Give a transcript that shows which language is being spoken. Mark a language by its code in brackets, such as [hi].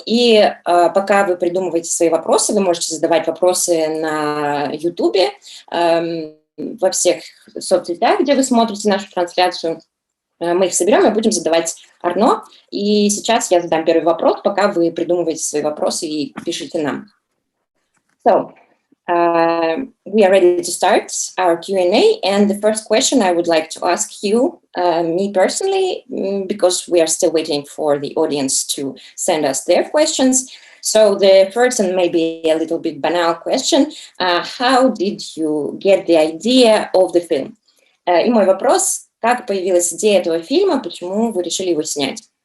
[ru] И пока вы придумываете свои вопросы, вы можете задавать вопросы на YouTube, во всех соцсетях, где вы смотрите нашу трансляцию. Мы их соберем и будем задавать Арно. И сейчас я задам первый вопрос, пока вы придумываете свои вопросы и пишите нам. [en] So, we are ready to start our Q&A. And the first question I would like to ask you, me personally, because we are still waiting for the audience to send us their questions. So the first and maybe a little bit banal question, how did you get the idea of the film? [ru] И мой вопрос, как появилась идея этого фильма, почему вы решили его снять?